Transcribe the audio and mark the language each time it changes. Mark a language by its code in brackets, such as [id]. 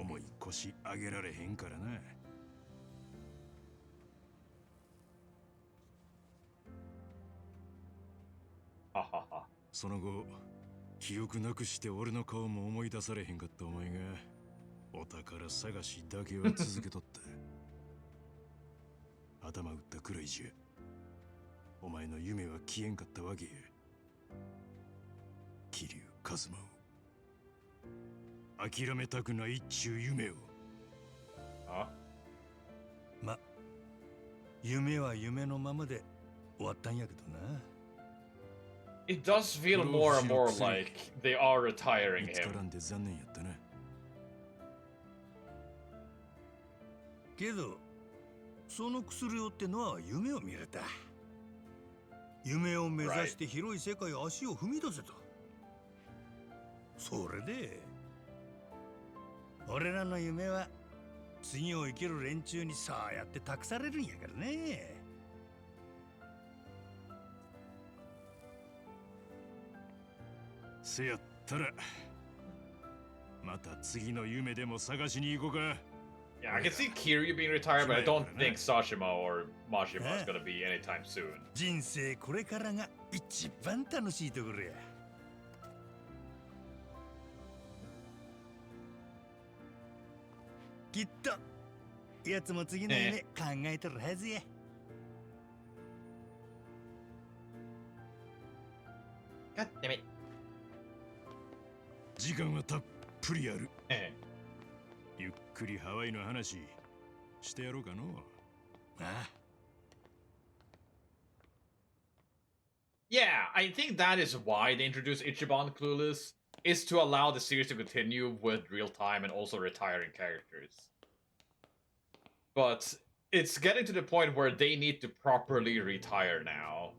[ja] 重い腰上げられへんからな。その後、記憶なくして俺の顔も思い出されへんかったお前がお宝探しだけは続けとった。頭打ったくらいじゃお前の夢は消えんかったわけや。桐生一馬を諦めたくないっちゅう夢を。ま、夢は夢のままで終わったんやけどな。 [en] It does feel more and more like they are retiring him. [ja] 残念やったな。けどその薬をってのは夢を見れた。夢を目指して広い世界へ足を踏み出せた。それで俺らの夢は次を生きる連中にそうやって託されるんやからね。せやったらまた次の夢でも探しに行こうか。 [en] Yeah, I can see Kiryu being retired, but I don't think Sashima or Mashima is gonna be anytime soon. [ja] 人生これからが一番楽しいところや。きっとやつも次の夢考えてるはずや。 [en] God damn it. [ja] 時間はたっぷりある。ゆっくりハワイの話してやろうかの。ああ。 [en] Yeah, I think that is why they introduced Ichiban Clueless, is to allow the series to continue with real time and also retiring characters. But it's getting to the point where they need to properly retire now.